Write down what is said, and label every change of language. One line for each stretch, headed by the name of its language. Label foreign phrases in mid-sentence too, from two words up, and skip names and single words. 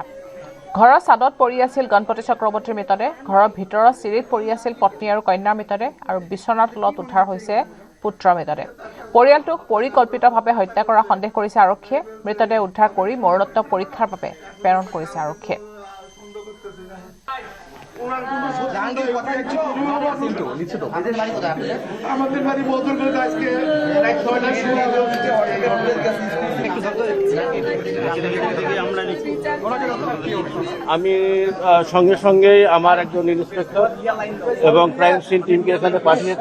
Assamese: ঘৰৰ ছাদত পৰি আছিল গণপতি চক্ৰৱৰ্তীৰ মৃতদেহ। ঘৰৰ ভিতৰৰ চিৰিত পৰি আছিল পত্নী আৰু কন্যাৰ মৃতদেহ আৰু বিচনাৰ তলত উদ্ধাৰ হৈছে পুত্ৰৰ মৃতদেহ। পৰিয়ালটোক পৰিকল্পিতভাৱে হত্যা কৰাৰ সন্দেহ কৰিছে আৰক্ষীয়ে। মৃতদেহ উদ্ধাৰ কৰি মৰণোত্তৰ পৰীক্ষাৰ বাবে প্ৰেৰণ কৰিছে আৰক্ষীয়ে।
Bangla: আমাদের বাড়ি বদল করে আজকে আমি সঙ্গে সঙ্গেই আমার একজন ইন্সপেক্টর এবং
English: crime scene
Bangla: টিমকে এখানে পাঠিয়েছি।